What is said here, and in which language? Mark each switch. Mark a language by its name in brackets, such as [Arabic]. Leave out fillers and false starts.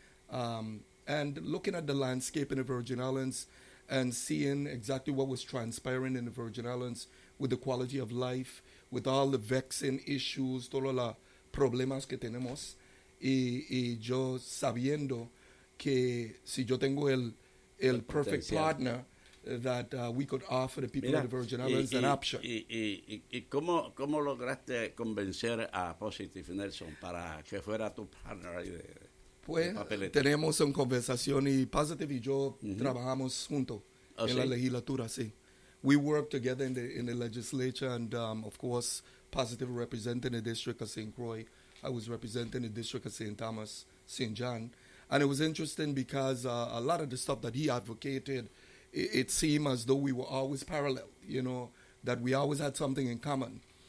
[English] And looking at the landscape in the Virgin Islands and seeing exactly what was transpiring in the Virgin Islands with the quality of life, with all the vexing issues, [Spanish] todos los problemas que tenemos, y yo sabiendo que si yo tengo el [English] perfect partner, that we could offer the people of the Virgin Islands an option. [Spanish] ¿Y cómo lograste convencer a Positive Nelson para que fuera tu partner? Pues, tenemos una conversación y Positive y yo trabajamos juntos en la legislatura, sí. [English] We worked together in the legislature and, of course, Positive representing the district of St. Croix. I was representing the district of St. Thomas, St. John. And it was interesting because a lot of the stuff that he advocated, it seemed as though we were always parallel, you know, that we always had something in common.